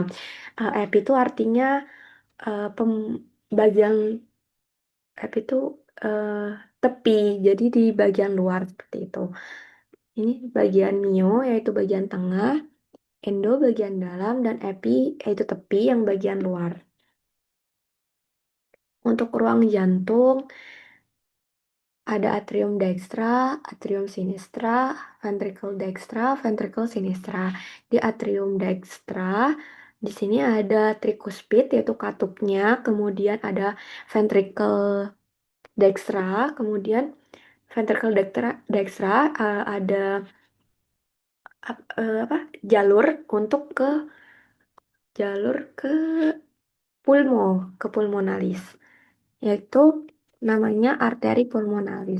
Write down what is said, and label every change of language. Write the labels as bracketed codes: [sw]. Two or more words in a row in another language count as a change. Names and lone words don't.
[id] EP itu artinya bagian EP itu eh, tepi, jadi di bagian luar seperti itu. Ini bagian mio yaitu bagian tengah, endo bagian dalam, dan epi yaitu tepi yang bagian luar. Untuk ruang jantung ada [la] atrium dextra, atrium sinistra, ventricle dextra, ventricle sinistra. [id] Di [la] atrium dextra [id] di sini ada tricuspid yaitu katupnya, kemudian ada [la] ventricle dextra, [id] kemudian [la] ventricle dextra [id] ada apa jalur untuk jalur ke pulmonalis, yaitu namanya arteri pulmonalis.